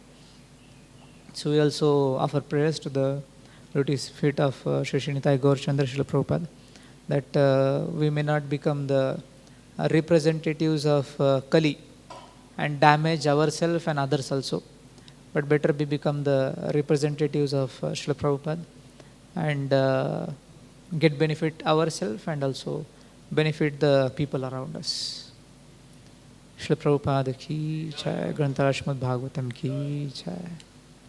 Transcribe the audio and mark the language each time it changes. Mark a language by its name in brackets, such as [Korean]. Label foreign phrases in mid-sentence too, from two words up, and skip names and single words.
[English] So we also offer prayers to the devotees feet of Sri Srinitai Gaur Chandra Srila Prabhupada, that we may not become the representatives of Kali and damage ourselves and others also, but better we become the representatives of Srila Prabhupada and get benefit ourselves and also benefit the people around us. [Hindi] श्रील प्रभुपाद की जय, ग्रंथरा श्रीमद् भागवतम् की जय.